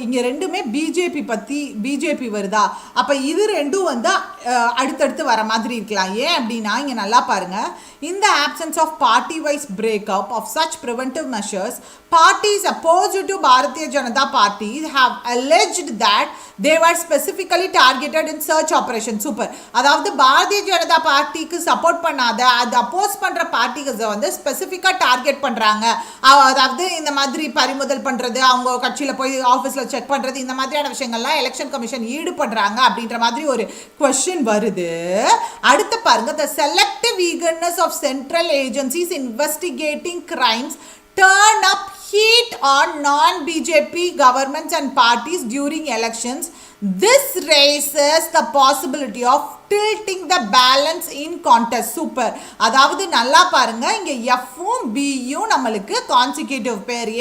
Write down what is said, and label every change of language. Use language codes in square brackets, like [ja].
[ta] இங்கே ரெண்டுமே பிஜேபி வருதா, அப்போ இது ரெண்டும் வந்து அடுத்தடுத்து வர மாதிரி இருக்கலாம். ஏன் அப்படின்னா இங்கே நல்லா பாருங்கள். [en] In the absence of party-wise breakup of such preventive measures, parties opposed to Bharatiya Janata Party have alleged that they were specifically targeted in search operation. Super. [ta] அதாவது பாரதிய ஜனதா பார்ட்டிக்கு சப்போர்ட் பண்ணாத, அது அப்போஸ் பண்ணுற பார்ட்டிக்கு வந்து ஸ்பெசிஃபிக்காக டார்கெட் பண்ணுறாங்க. அதாவது இந்த மாதிரி பறிமுதல் பண்ணுறது, அவங்க கட்சியில் போய் ஆஃபீஸில் செக் பண்ணுறது, இந்த மாதிரியான விஷயங்கள்லாம் எலெக்ஷன் கமிஷன் ஈடுபடுறாங்க அப்படின்ற மாதிரி ஒரு கொஸ்டின் வருது. அடுத்து பாருங்க, [en] the selective eagerness of central agencies investigating crimes turn up heat on non-BJP governments and parties during elections. This raises the possibility of tilting the balance in contest. [ta] Super. அதாவது நல்லா பாருங்க, இங்க எஃப்பும் பியும் நம்மளுக்கு கான்சிக்யூட்டிவ் பேர்.